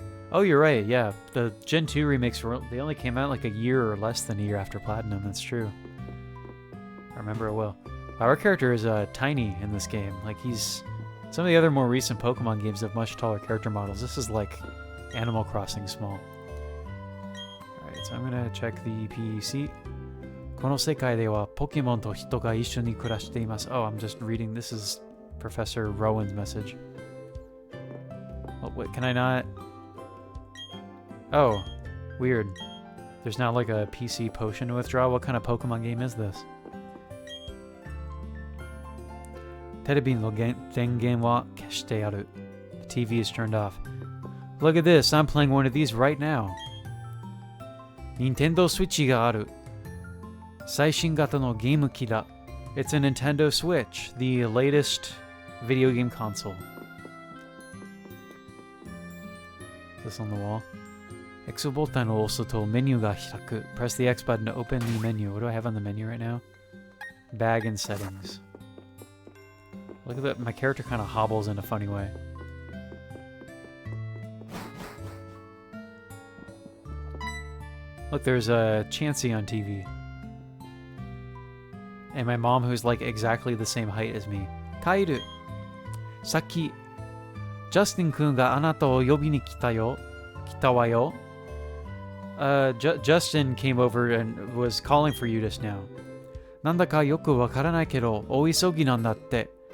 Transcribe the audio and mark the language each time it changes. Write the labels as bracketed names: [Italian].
[English] Oh, you're right. Yeah, the Gen 2 remakes they only came out like a year or less than a year after Platinum. That's true. I remember it well. Our character is tiny in this game. Like some of the other more recent Pokemon games have much taller character models. This is like Animal Crossing small. Alright, so I'm gonna check the PC. [Japanese] この世界ではポケモンと人が一緒に暮らしています。 [English] Oh, I'm just reading. This is Professor Rowan's message. Oh, wait, can I not? Oh, weird. There's not like a PC potion to withdraw. What kind of Pokemon game is this? [Japanese] テレビの電源は消してある. [English] The TV is turned off. Look at this. I'm playing one of these right now. [Japanese] Nintendo Switch がある。最新型のゲーム機だ。 [English] It's a Nintendo Switch, the latest video game console. Is this on the wall? [Japanese] X ボタンを押すとメニューが開く. [English] Press the X button to open the menu. What do I have on the menu right now? Bag and settings. Look at that. My character kind of hobbles in a funny way. Look, there's a Chansey on TV. And my mom, who's like exactly the same height as me. Kairu. Saki. [Japanese] Justin 君があなたを呼びに来たよ。来たわよ。 [English] Justin came over and was calling for you just now. [Japanese] なんだかよくわからないけど、大急ぎなんだって。